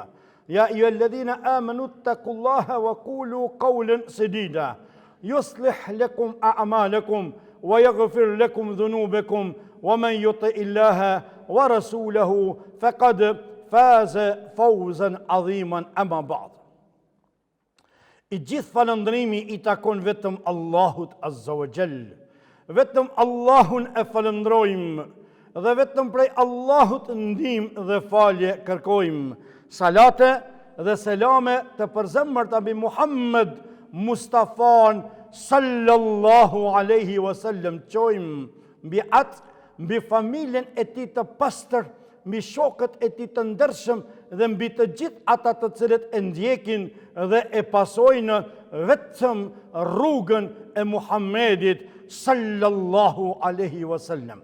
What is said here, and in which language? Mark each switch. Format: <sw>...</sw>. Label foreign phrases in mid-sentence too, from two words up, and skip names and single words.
<ar>يا أيها الذين آمنوا اتقوا الله وقولوا قولا سديدا يصلح لكم أعمالكم ويغفر لكم ذنوبكم ومن يطع الله ورسوله فقد فاز فوزا عظيما أما بعد.</ar> <sq>I gjithë falëndrimi I takon vetëm Allahut</sq> <ar>عز وجل.</ar> <sq>Vetëm Allahun e falëndrojmë dhe vetëm prej Allahut ndihmë dhe falje kërkojmë. Salate dhe selame të përzemërta mbi Muhammed Mustafan</sq> <ar>صلى الله عليه وسلم</ar> <sq>qojmë mbi atë, mbi familjen e tij të pastër, mbi shokët e tij të ndershëm dhe mbi të gjithë ata të cilët e ndjekin dhe e pasojnë vetëm rrugën e Muhammedit</sq> <ar>صلى الله عليه وسلم.</ar>